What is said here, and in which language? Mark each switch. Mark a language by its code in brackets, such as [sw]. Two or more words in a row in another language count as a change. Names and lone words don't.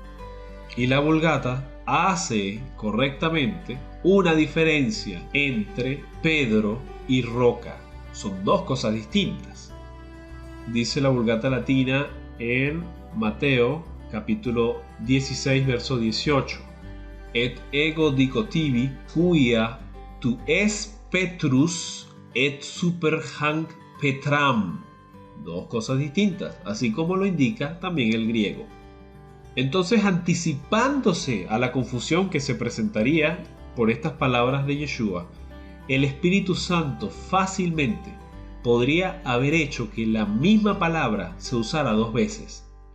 [es] Y la Vulgata hace correctamente una diferencia entre Pedro y roca. Son dos cosas distintas. Dice la Vulgata Latina en Mateo capítulo 16 verso 18: [la] Et ego dico tibi quia tu es Petrus et super hanc Petram. [es] Dos cosas distintas, así como lo indica también el griego. Entonces, anticipándose a la confusión que se presentaría por estas palabras de Yeshua, el Espíritu Santo fácilmente podría haber hecho que la misma palabra se usara dos veces.